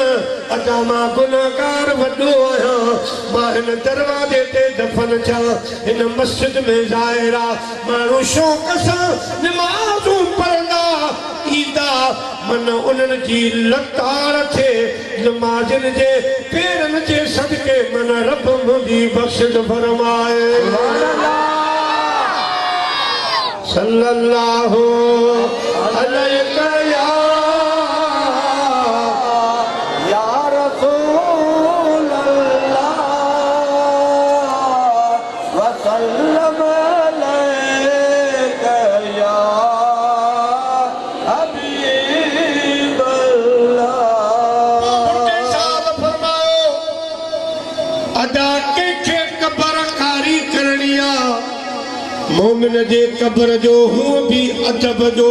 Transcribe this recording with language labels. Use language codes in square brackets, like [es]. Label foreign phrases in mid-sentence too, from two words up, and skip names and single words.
[sd] अदा मां गुनाहगार वॾो आहियां मां हिन दरवाज़े ते दफ़न थिया हिन मस्जिद में ज़ाहिर आहे माण्हू शौक़ सां निमाज़ूं पढ़ंदा ईंदा मन उन्हनि जी लताड़ थे नमाज़िन जे पेरनि जे सदके मन रब मुंहिंजी बख़्शिश फरमाए [ar] صلى الله عليه يا رسول الله و سلم عليك يا حبيب الله [sd] भुट्टे साहब फरमायो अदा कंहिंखे क़बर कारी करणी आहे मोमिन जे क़बर जो हूअ भी अदब जो